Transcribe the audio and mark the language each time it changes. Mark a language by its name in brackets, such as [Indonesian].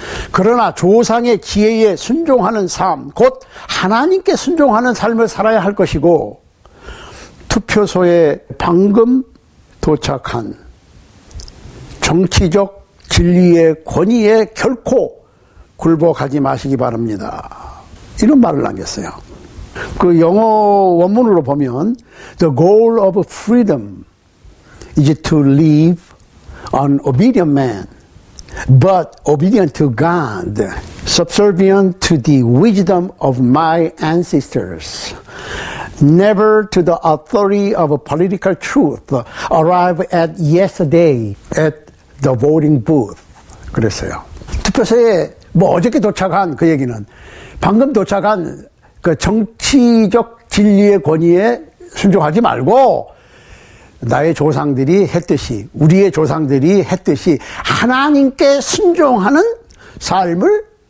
[Korean] 그러나 조상의 지혜에 순종하는 삶, 곧 하나님께 순종하는 삶을 살아야 할 것이고, 투표소에 방금 도착한 정치적 진리의 권위에 결코 굴복하지 마시기 바랍니다. 이런 말을 남겼어요. 그 영어 원문으로 보면 [English] The goal of freedom is to live an obedient man, but obedient to God, subservient to the wisdom of my ancestors, never to the authority of political truth, arrive at yesterday at the voting booth. [Korean] 그랬어요. 투표소에 어저께 도착한, 그 얘기는 방금 도착한 그 정치적 진리의 권위에 순종하지 말고, 나의 조상들이 했듯이, 우리의 조상들이 했듯이 하나님께 순종하는 삶을